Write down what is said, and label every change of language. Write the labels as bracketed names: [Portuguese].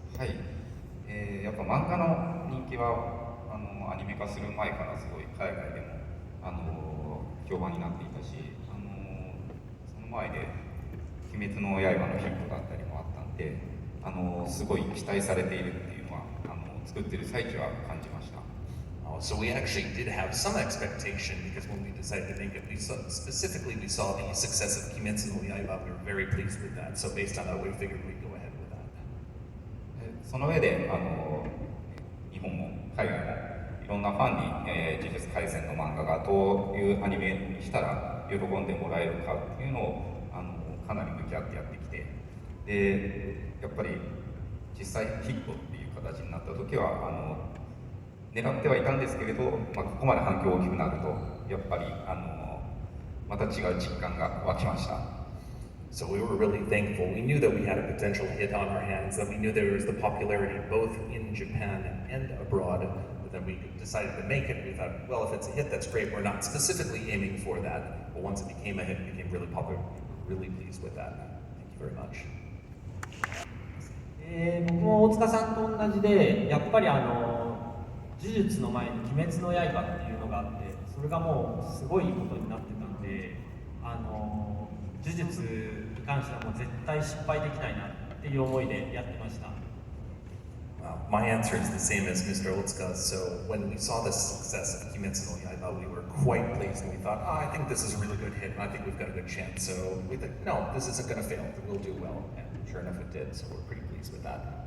[Japanese] はい、やっぱ漫画の人気はアニメ化する前からすごい海外でも評判になっていたし、その前で「鬼滅の刃」のヒットだったりもあったんで、すごい期待されているっていうのは作ってる最中は感じました。 [English] So we actually did have some expectation because when we decided to make it, we saw the success of Kimetsu no Yaiba. We were very pleased with that. So based on that, we figured we'd go ahead with that. [Japanese] その上で日本も海外もいろんなファンに、呪術廻戦の漫画がどういうアニメにしたら喜んでもらえるかっていうのをかなり向き合ってやってきて、でやっぱり実際ヒットっていう形になった時は狙ってはいたんですけれど、ここまで反響大きくなるとやっぱりまた違う実感が湧きました。 [English] So we were really thankful. We knew that we had a potential hit on our hands, that we knew there was the popularity both in Japan and abroad, but then we decided to make it. We thought, well, if it's a hit, that's great. We're not specifically aiming for that, but once it became a hit, it became really popular. We were really pleased with that. Thank you very much. [Japanese] 僕も大塚さんと同じで、やっぱり呪術の前に鬼滅の刃っていうのがあって、それがもうすごいことになってたんで、呪術に関してはもう絶対失敗できないなっていう思いでやってました。 [English] My answer is the same as Mr. Otsuka. So when we saw the success of Kimetsu no Yaiba, we were quite pleased, and we thought, I think this is a really good hit, and I think we've got a good chance. So we thought, no, this isn't going to fail. We'll do well, and sure enough, it did. So we're pretty pleased with that.